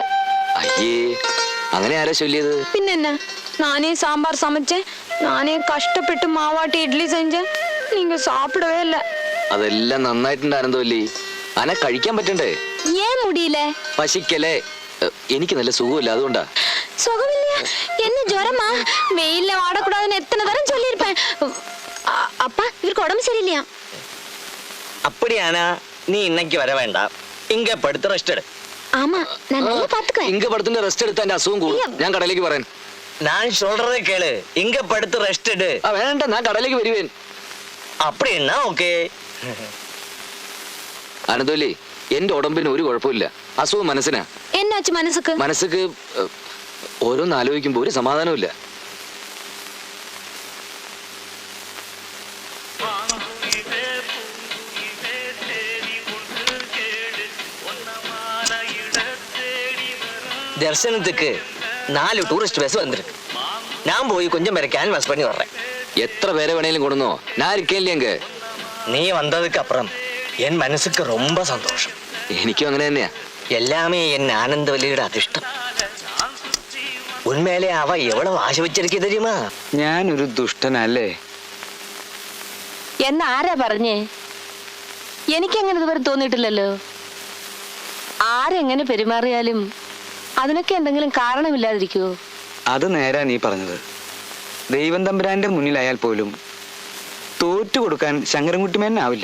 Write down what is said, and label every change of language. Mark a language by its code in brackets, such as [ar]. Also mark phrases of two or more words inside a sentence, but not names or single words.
[ml] അയ്യേ, അങ്ങനെ ആരാ ചൊല്ലിയത്? [ta] பின்ன நானே சாம்பார் சமைச்சேன், நானே கஷ்டப்பட்டு மாவாட்டி இட்லி செஞ்சேன், நீங்க சாப்பிடவே இல்லை. [ml] അതെല്ലാം നന്നായിട്ടുണ്ടായിരുന്നോല്ലേ? അന കഴിക്കാൻ പറ്റണ്ടേ? [ta] ஏன் முடியல? [ml] പശിക്കലേ. എനിക്ക് നല്ല സുഖമില്ല, അതുകൊണ്ടാ. [ta] சுகமில்லையா? என்ன ஜுரமா? வெயில்ல வாடக்கூடாதுன்னு எத்தனை தரம் சொல்லியிருப்பேன். அப்பா இவருக்கு உடம்பு சரியில்லையா? அப்படியானா நீ இன்னைக்கு வர வேண்டாம். இங்க படுத்து ரெஸ்ட் எடு. ஆமா, நான் நல்லா பாத்துக்குவேன். [ml] ഇങ്ക പടത്തിന്റെ റെസ്റ്റ് എടുത്താൽ എന്റെ അസുഖം കൂടും. ഞാൻ കടയിലേക്ക് പറയാൻ. [ta] நான் சொல்றதை கேளு. இங்க படுத்து ரெஸ்ட் எடு. [ml] വേണ്ട, ഞാൻ കടയിലേക്ക് വരുവേൻ. [ta] அப்படின்னா ஓகே. [ml] അനന്തോലി, എന്റെ ഉടമ്പിന് ഒരു കുഴപ്പമില്ല. അസുഖം മനസ്സിനാ. [ta] என்னாச்சு மனசுக்கு? [ml] മനസ്സക്ക് ഓരോന്ന് ആലോചിക്കുമ്പോ ഒരു സമാധാനമില്ല. [ta] தரிசனத்துக்கு 4 டூரிஸ்ட் பஸ் வந்திருக்கு. நான் போய் கொஞ்சம் பேரை கேன்வாஸ் பண்ணி வர்றேன். [ml] എത്ര പേരെ വേണേലും കൊണ്ടുവന്നോ, ഞാൻ ഇരിക്കല്ലേ. അങ്ങ് [ta] நீ வந்ததுக்கு அப்புறம் என் மனசுக்கு ரொம்ப சந்தோஷம். [ml] എനിക്കും അങ്ങനെ തന്നെയാ. [ta] எல்லாமே என் ஆனந்தவல்லியோட அதிர்ஷ்டம். உண்மையிலே அவ எவ்வளவு ஆசை வச்சிருக்கே தெரியுமா? [ml] ഞാനൊരു ദുഷ്ടനല്ലേ? എന്ന് ആരാ പറഞ്ഞേ? എനിക്കങ്ങനെ ഇതുവരെ തോന്നിയിട്ടില്ലല്ലോ. ആരെങ്ങനെ പെരുമാറിയാലും അതിനൊക്കെ എന്തെങ്കിലും കാരണമില്ലാതിരിക്കുവോ? അത് നേരാ നീ പറഞ്ഞത്. ദൈവം തമ്പുരാന്റെ മുന്നിലായാൽ പോലും തോറ്റു കൊടുക്കാൻ ശങ്കരൻകുട്ടിമേനാവില്ല.